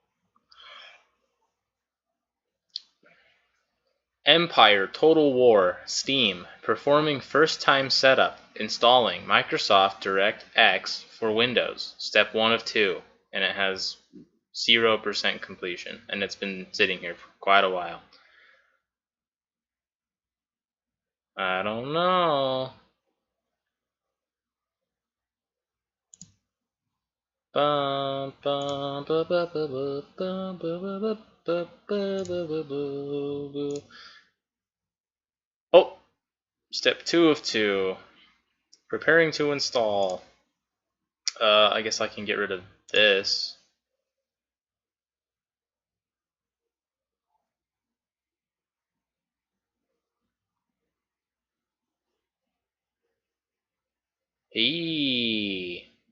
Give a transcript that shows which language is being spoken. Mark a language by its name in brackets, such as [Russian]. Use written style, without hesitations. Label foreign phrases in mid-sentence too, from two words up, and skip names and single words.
[English] Empire Total War Steam performing first time setup installing Microsoft DirectX for Windows step 1 of 2, and it has 0% completion, and it's been sitting here for quite a while. I don't know. Bum, bum, ba, ba, ba, ba, bum, ba, ba, ba, ba, ba, ba, ba, ba. Oh, step 2 of 2. Preparing to install. I guess I can get rid of this. Hey.